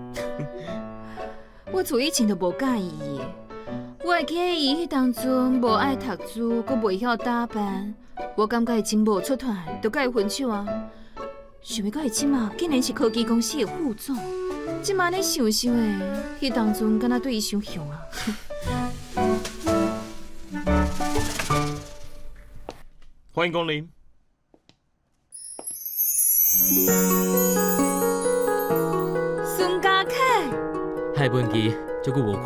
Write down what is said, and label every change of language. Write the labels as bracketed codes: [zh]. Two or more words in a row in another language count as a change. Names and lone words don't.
[nan] 我从以前就无介意伊。我会记伊迄当阵无爱读书，阁袂晓打扮，我感觉伊真无出团，就甲伊分手啊。想要到伊即马竟然是科技公司的副总，即马咧想想诶，迄当阵敢若对伊伤凶啊！欢迎光临。孙家凯，嗨，文琪，足久无看。